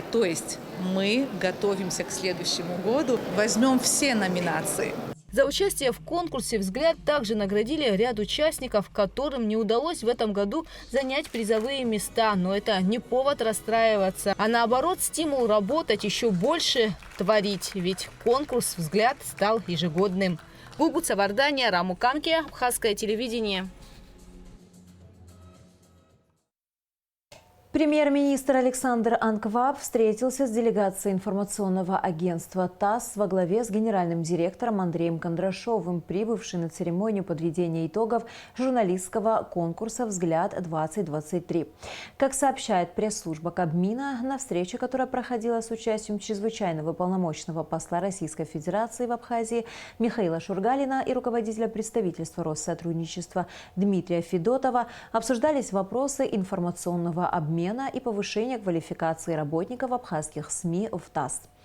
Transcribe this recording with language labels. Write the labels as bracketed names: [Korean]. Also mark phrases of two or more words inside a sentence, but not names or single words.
[Russian] То есть мы готовимся к следующему году, возьмем все номинации. За участие в конкурсе «Взгляд» также наградили ряд участников, которым не удалось в этом году занять призовые места. Но это не повод расстраиваться, а наоборот стимул работать еще больше, творить. Ведь конкурс «Взгляд» стал ежегодным. Гугут Савардания, Раму Канки, Абхазское телевидение. Премьер-министр Александр Анкваб встретился с делегацией информационного агентства ТАСС во главе с генеральным директором Андреем Кондрашовым, прибывший на церемонию подведения итогов журналистского конкурса «Взгляд-2023». Как сообщает пресс-служба Кабмина, на встрече, которая проходила с участием чрезвычайного полномочного посла Российской Федерации в Абхазии Михаила Шургалина и руководителя представительства Россотрудничества Дмитрия Федотова, обсуждались вопросы информационного обмена и повышения квалификации работников абхазских СМИ в ТАСС.